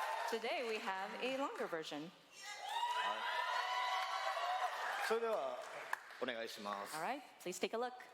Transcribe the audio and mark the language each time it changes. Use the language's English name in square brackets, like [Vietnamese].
[English] Today we have a longer version. [Japanese] それではお願いします。 [English] All right, please take a look.